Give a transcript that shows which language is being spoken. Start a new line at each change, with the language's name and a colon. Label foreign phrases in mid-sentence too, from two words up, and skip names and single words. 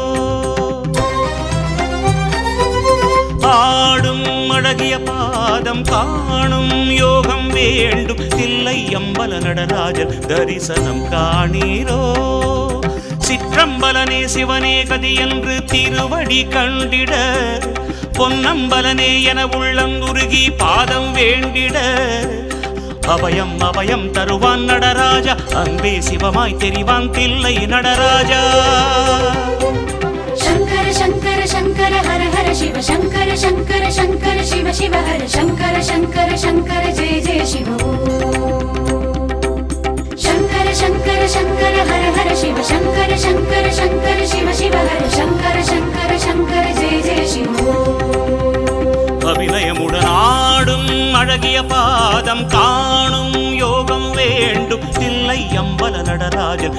Tamil: ஆடும் அழகிய பாதம் காணும் யோகம் வேண்டும் தில்லை அம்பல நடராஜர் தரிசனம் காணீரோ சிற்றம்பலனே சிவனே கதி என்று திருவடி கண்டிட பொன்னம்பலனே என உள்ளங்குருகி பாதம் வேண்டிட அபயம் அபயம் தருவான் நடராஜா அன்பே சிவமாய் தெரிவான் தில்லை நடராஜா
Sanskrit: शङ्कर शङ्कर शङ्कर हर हर शिव शङ्कर शङ्कर शङ्कर शिव शिव हर शङ्कर शङ्कर शङ्कर जय जय शिव शङ्कर शङ्कर शङ्कर हर हर शिव शङ्कर शङ्कर शङ्कर शिव शिव हर शङ्कर शङ्कर शङ्कर जय जय शिव
Tamil: அபிநயமுடன் ஆடும் அழகிய பாதம் காணும் யோகம் வேண்டும் தில்லை அம்பல நடராஜன்